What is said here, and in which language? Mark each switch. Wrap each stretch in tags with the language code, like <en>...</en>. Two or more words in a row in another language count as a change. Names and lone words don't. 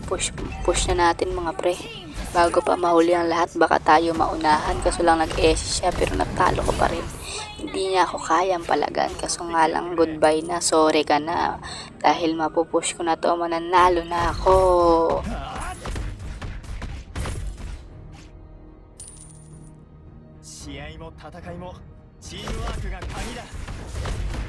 <tl>Push na natin mga pre. Bago pa mahuli ang lahat, baka tayo maunahan. Kaso lang nag-S siya pero natalo ko pa rin. Hindi niya ako kayang palagan. Kaso nga lang goodbye na. Sorry ka na. Dahil mapupush ko na to, mananalo na ako.</tl> <ja>試合も戦いもチームワークが鍵だ。</ja>